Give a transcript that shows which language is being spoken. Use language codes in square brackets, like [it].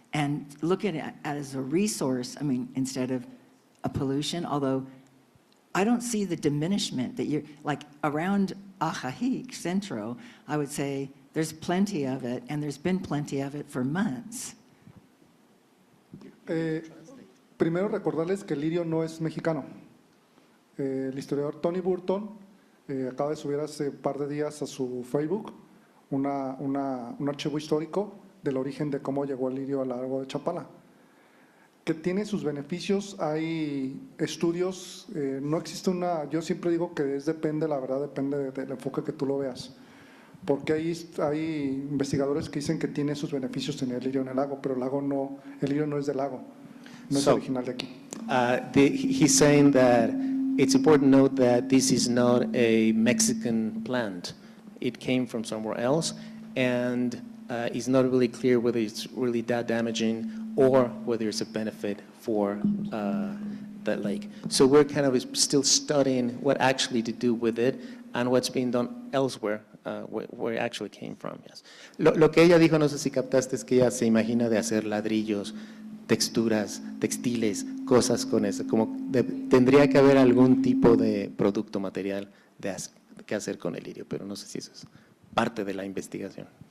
[en] And look at it as a resource, I mean, instead of a pollution, although I don't see the diminishment that you're, like around Ajajic, Centro, I would say there's plenty of it, and there's been plenty of it for months. [es] Primero recordarles que el lirio no es mexicano. El historiador Tony Burton acaba de subir hace un par de días a su Facebook un archivo histórico del origen de cómo llegó el lirio al lago de Chapala, que tiene sus beneficios. Hay estudios, no existe yo siempre digo que depende, la verdad, depende del enfoque que tú lo veas, porque hay investigadores que dicen que tiene sus beneficios tener lirio en el lago, pero el lirio no es del lago, no es original de aquí. [en] He's saying that it's important to note that this is not a Mexican plant. It came from somewhere else, and it's not really clear whether it's really that damaging or whether it's a benefit for that lake. So we're kind of still studying what actually to do with it and what's being done elsewhere, where it actually came from. Yes. [es] Lo que ella dijo, no sé si captaste, es que ella se imagina de hacer ladrillos, texturas, textiles, cosas con eso, como tendría que haber algún tipo de producto material que hacer con el lirio, pero no sé si eso es parte de la investigación.